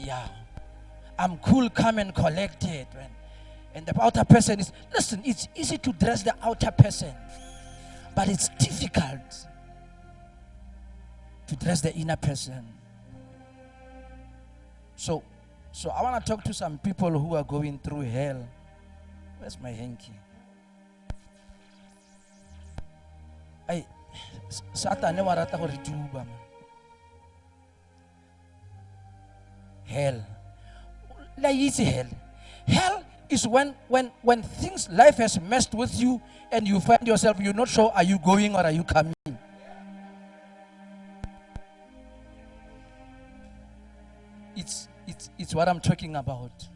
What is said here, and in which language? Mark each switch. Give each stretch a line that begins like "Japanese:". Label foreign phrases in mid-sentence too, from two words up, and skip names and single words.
English: Yeah, I'm cool, calm and collected. And the outer person is, listen, it's easy to dress the outer person, but it's difficult to dress the inner person. So I want to talk to some people who are going through hell. Where's my hanky? Satan never
Tswana: rata go rituba.
English: Hell. La easy hell. Hell is when things, life has messed with you and you find yourself, you're not sure, are you going or are you coming? It's what I'm talking about.